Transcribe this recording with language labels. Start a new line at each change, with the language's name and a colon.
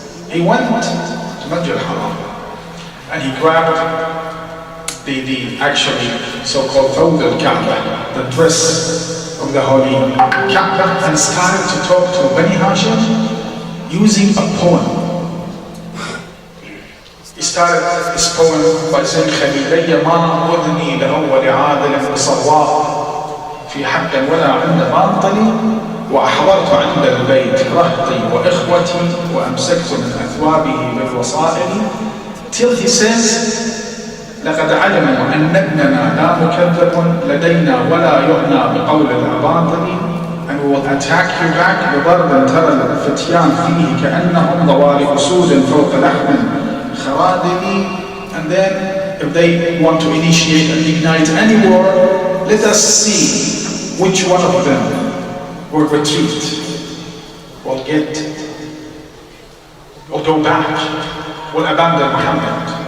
English: He went to Masjid al-Haram and he grabbed the actually so-called thawb al-Kaaba, the dress of the holy Kaaba, and started to talk to Bani Hashim using a poem. He started his poem by saying,
Arabic: خليلي ما أذني لأول عادل بصواء في حق ولا عند باطل وأحضرت عند البيت رهطي وإخوتي وأمسكت من أثوابه بالوصائل,
English: till he says
Arabic: لقد علموا أن ابننا لا مكذب لدينا ولا يعنى بقول الأباطل,
English: and we will attack you back
Arabic: بضرب ترى الفتيان فيه كأنهم ضوارب أسود فوق لحم خرادل.
English: And then if they want to initiate and ignite any war, let us see which one of them will retreat, will go back, will abandon Muhammad.